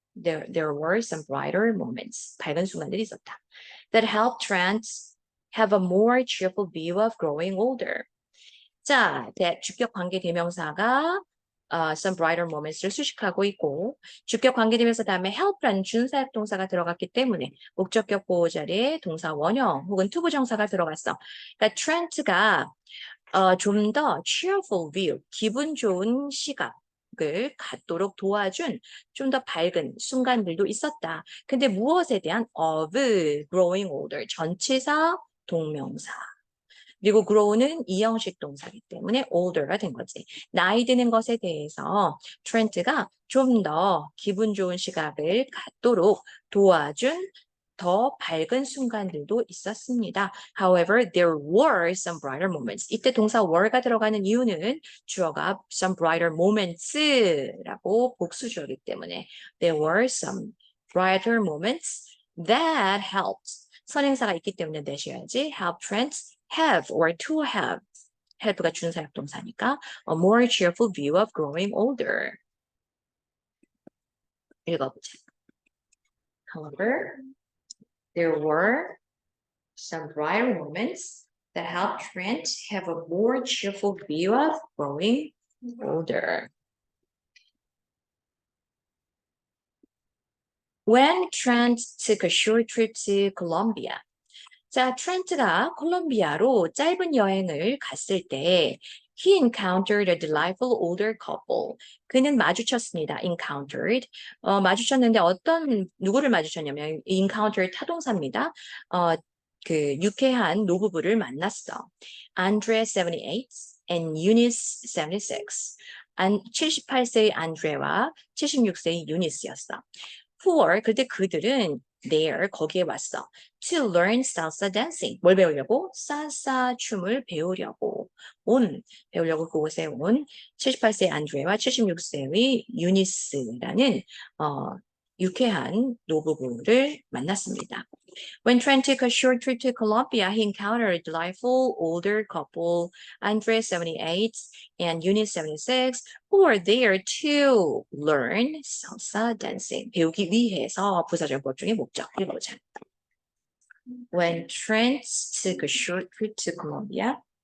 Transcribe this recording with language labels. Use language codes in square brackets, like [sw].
[en] There were some brighter moments. [ko] 밝은 순간들이 있었다. [en] That helped Trent have a more cheerful view of growing older. [ko] 자, 주격 관계 대명사가 [en] some brighter moments [ko] 를 수식하고 있고 주격 관계 대명사 다음에 help라는 준사역 동사가 들어갔기 때문에 목적격 보호 자리에 동사 원형 혹은 투부정사가 들어갔어. 그러니까 Trent가 좀 더 [en] cheerful view, [ko] 기분 좋은 시각을 갖도록 도와준 좀 더 밝은 순간들도 있었다. 근데 무엇에 대한 [en] of growing older, [ko] 전치사 동명사. 그리고 grow는 이형식 동사이기 때문에 older가 된 거지. 나이 드는 것에 대해서 트렌트가 좀 더 기분 좋은 시각을 갖도록 도와준 더 밝은 순간들도 있었습니다. [en] However, there were some brighter moments. 이때 동사 were가 들어가는 이유는 주어가 some brighter moments라고 [ko] 복수주어이기 때문에 [en] there were some brighter moments that helped. [ko] 선행사가 있기 때문에 내셔야지. [en] help Trent have or to have. help가 [ko] 준사역 동사니까 [en] a more cheerful view of growing older. [ko] 읽어보자. [en] However, there were some brighter moments that helped Trent have a more cheerful view of growing older. When Trent took a short trip to Colombia. [ko] 자, 트렌트가 콜롬비아로 짧은 여행을 갔을 때 [en] he encountered a delightful older couple. [ko] 그는 마주쳤습니다. encountered. 마주쳤는데 누구를 마주쳤냐면 encounter 타동사입니다. 그 유쾌한 노부부를 만났어. [en] Andre 78 and Eunice 76. [ko] 78세의 안드레와 76세의 유니스였어. 그때 그들은 there, 거기에 왔어. [en] To learn salsa dancing. [ko] 뭘 배우려고? 살사 춤을 배우려고 배우려고 그곳에 온 78세 안드레와 76세의 유니스라는 유쾌한 노부부를 만났습니다. [en] When Trent took a short trip to Colombia, he encountered a delightful older couple, Andre 78 and Eunice 76, who were there to learn salsa dancing. [ko] 배우기 위해서 부사절 법 중에 목적. 읽어보자. [en] When Trent took a short trip to Colombia,